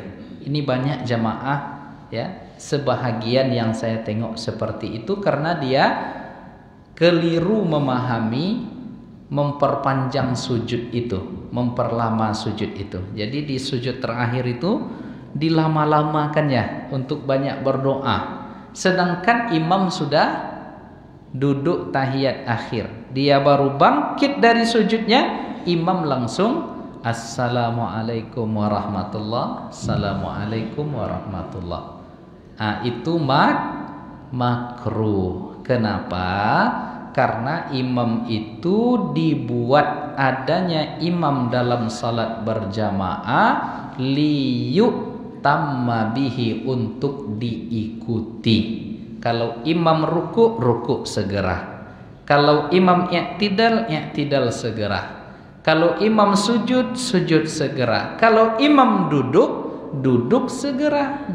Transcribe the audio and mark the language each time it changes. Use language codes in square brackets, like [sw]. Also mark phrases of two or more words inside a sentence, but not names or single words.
[id] Ini banyak jamaah ya, sebahagian yang saya tengok seperti itu karena dia keliru memahami memperpanjang sujud itu, memperlama sujud itu. Jadi di sujud terakhir itu dilama-lamakan ya untuk banyak berdoa. Sedangkan imam sudah duduk tahiyat akhir, dia baru bangkit dari sujudnya, imam langsung [ar] السلام عليكم ورحمة الله, السلام عليكم ورحمة الله. [id] Itu makruh. Kenapa? Karena imam itu dibuat adanya imam dalam salat berjamaah [ar] ليؤتم به, [id] untuk diikuti. Kalau imam rukuk segera. Kalau imam i'tidal segera. Kalau imam sujud segera. Kalau imam duduk segera.